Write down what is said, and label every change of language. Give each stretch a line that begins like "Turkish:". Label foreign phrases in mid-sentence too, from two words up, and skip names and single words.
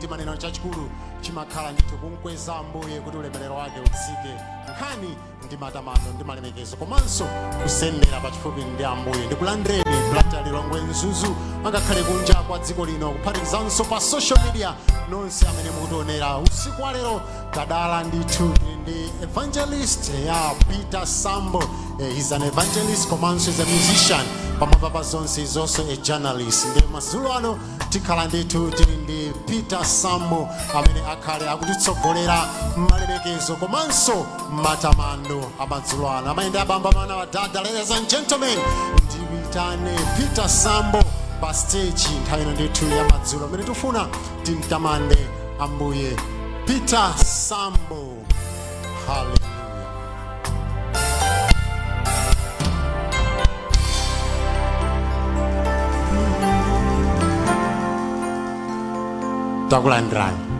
Nyanja: Timanena chachikulu chimakhala ndithu kumkweza ambuye kuti ulemerero wake utsike, nkhani ndi matamando ndi malemekezo, komanso kusendera pachifupi ndi ambuye. Ndikulandireni Blantyre Lilongwe Mzuzu angakhale kunja kwa dziko lino, kuphatikizanso pa
English: social media
Nyanja: nonse amene mukutionera usiku wa lero. Kadala ndithu ndi evangelist ya Peter Sambo.
English: He's an evangelist, komanso is a musician,
Nyanja: pamwamba pa zonse
English: is also a journalist.
Nyanja: Ndi madzulo ano tikhala ndithu tili ndi Peter Sambo amene akhale akutitsogolera malemekezo komanso matamando amadzulo ano. Amayenda abamba mana wa dada.
English: Ladies and gentlemen,
Nyanja: ndiyitane Peter Sambo pa stage nthawi ino ndithu ya madzulo amene tifuna timtamande ambuye. Peter Sambo. Hallelujah. Takulandirani.